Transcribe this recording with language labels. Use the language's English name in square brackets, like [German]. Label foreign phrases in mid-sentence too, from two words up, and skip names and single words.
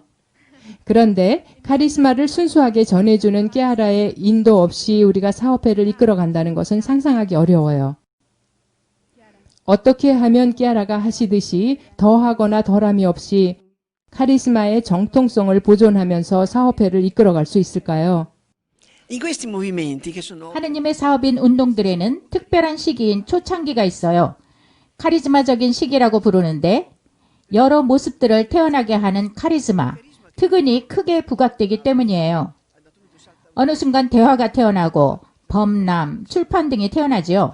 [Korean] 그런데 카리스마를 순수하게 전해주는 끼아라의 인도 없이 우리가 사업회를 이끌어간다는 것은 상상하기 어려워요. 어떻게 하면 끼아라가 하시듯이 더하거나 덜함이 없이 카리스마의 정통성을 보존하면서 사업회를 이끌어갈 수 있을까요? [Italian] in questi movimenti che sono [Korean] 하느님의 사업인 운동들에는 특별한 시기인 초창기가 있어요. 카리스마적인 시기라고 부르는데 여러 모습들을 태어나게 하는 카리스마, 특은이 크게 부각되기 때문이에요. 어느 순간 대화가 태어나고 범람, 출판 등이 태어나지요.